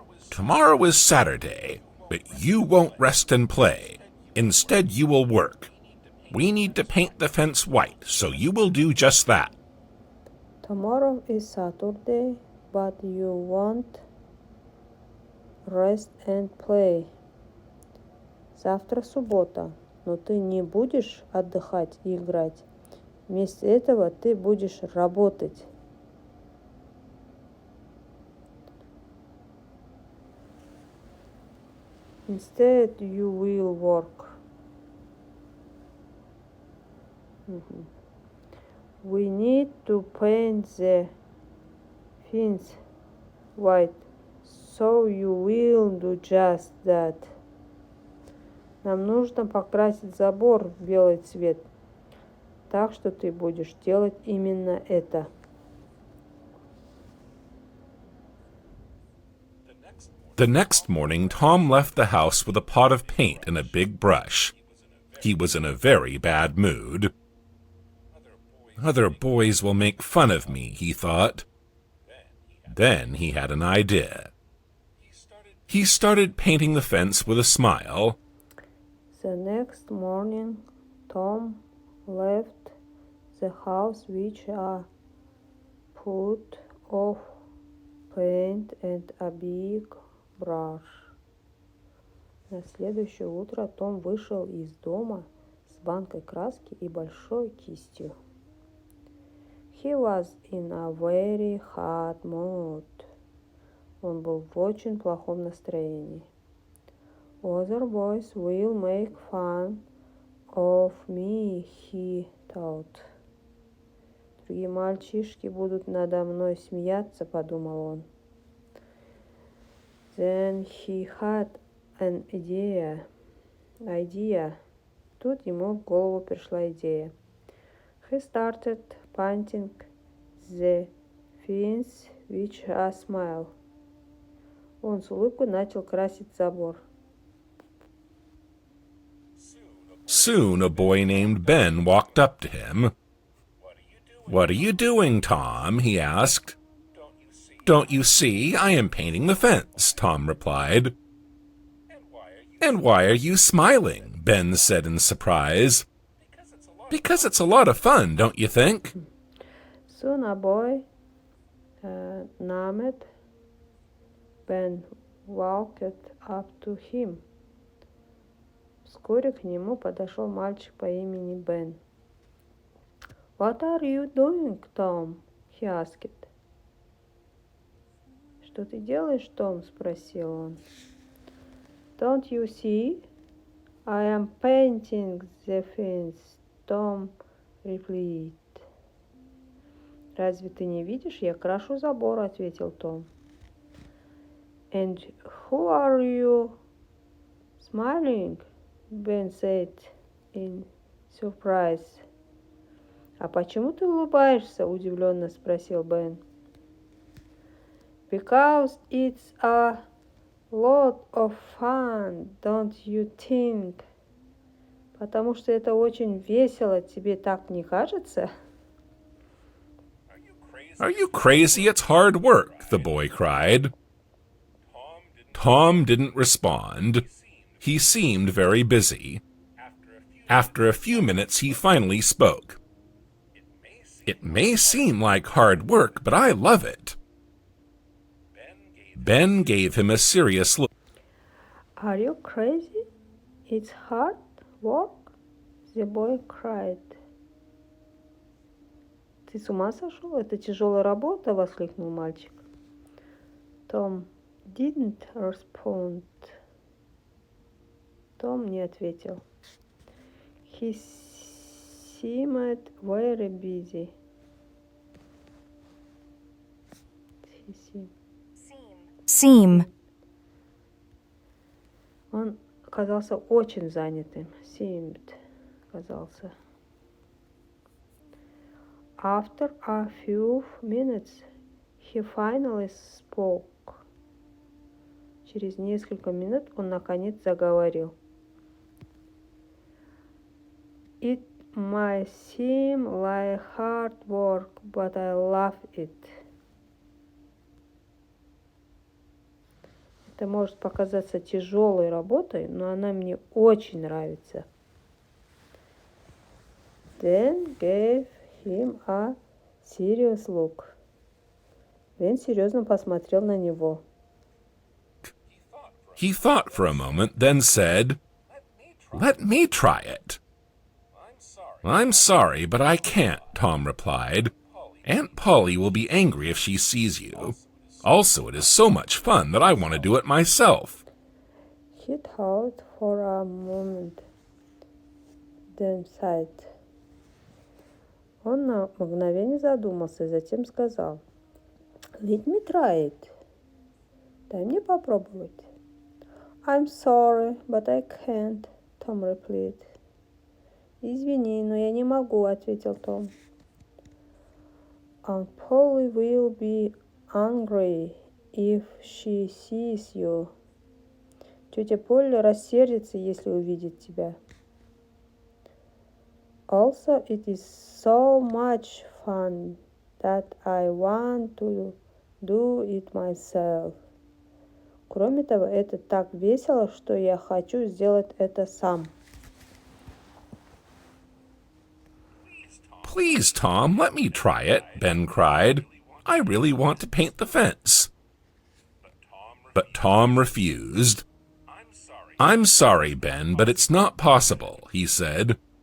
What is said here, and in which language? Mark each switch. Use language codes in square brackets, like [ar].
[en] Tomorrow is Saturday, but you won't rest and play. Instead, you will work. We need to paint the fence white, so you will do just that. Tomorrow is Saturday, but you won't rest and play. [ru] Завтра суббота, но ты не будешь отдыхать и играть. Вместо этого ты будешь работать. [en] Instead, you will work. We need to paint the fence white, so you will do just that. [ru] Нам нужно покрасить забор в белый цвет, так что ты будешь делать именно это. [en] The next morning, Tom left the house with a pot of paint and a big brush. He was in a very bad mood. Other boys will make fun of me, he thought. Then he had an idea. He started painting the fence with a smile. The next morning, Tom left the house with a pot of paint and a big brush. [ru] На следующее утро Том вышел из дома с банкой краски и большой кистью. [en] He was in a very hard mood. [ru] Он был в очень плохом настроении. [en] Other boys will make fun of me, he thought. [ru] Другие мальчишки будут надо мной смеяться, подумал он. [en] Then he had an idea. [ru] Тут ему в голову пришла идея. [en] He started painting the fence with a smile. [ru] Он с улыбкой начал красить забор. [en] Soon a boy named Ben walked up to him. What are you doing, Tom? He asked. Don't you see? I am painting the fence, Tom replied. And why are you smiling? Ben said in surprise. Because it's a lot of fun, don't you think? Soon a boy named Ben walked up to him. [ru] Вскоре к нему подошел мальчик по имени Бен. [en] What are you doing, Tom? He asked. [ru] Что ты делаешь, Том? Спросил он. [en] Don't you see? I am painting the fence, Tom replied. [ru] Разве ты не видишь? Я крашу забор, ответил Том. [en] And who are you Smiling, Ben said in surprise. [ru] «А почему ты улыбаешься?» – удивленно спросил Бен. [en] «Because it's a lot of fun, don't you think?» [ru] «Потому что это очень весело, тебе так не кажется?» [en] Are you crazy? It's hard work, the boy cried. Tom didn't respond. He seemed very busy. After a few minutes, he finally spoke. It may seem like hard work, but I love it. Ben gave him a serious look. «Are you crazy? It's hard work?» The boy cried. [ru] «Ты с ума сошел? Это тяжелая работа!» – воскликнул мальчик. [en] Tom didn't respond. [ru] Том не ответил. [en] He seemed very busy. Seem. [ru] Он казался очень занятым. Seemed казался. [en] After a few minutes, he finally spoke. [ru] Через несколько минут он наконец заговорил. [en] It might seem like hard work, but I love it. [ru] Это может показаться тяжелой работой, но она мне очень нравится. [en] Then gave him a serious look. [ru] Бен серьезно посмотрел на него. [en] He thought for a moment, then said, "Let me try it." "I'm sorry, but I can't," Tom replied. "Aunt Polly will be angry if she sees you. Also, it is so much fun that I want to do it myself." He thought for a moment, then said. [ru] Он на мгновение задумался и затем сказал: [en] «Let me try it. [ru] Дай мне попробовать». [en] «I'm sorry, but I can't», Том replied. [ru] «Извини, но я не могу», ответил Том. [en] «Aunt Polly will be angry if she sees you». [ru] Тетя Полли рассердится, если увидит тебя. [en] Also, it is so much fun that I want to do it myself. [ru] Кроме того, это так весело, что я хочу сделать это сам. [en] "Please, Tom, let me try it," Ben cried. "I really want to paint the fence." But Tom refused. "I'm sorry, Ben, but it's not possible," he said.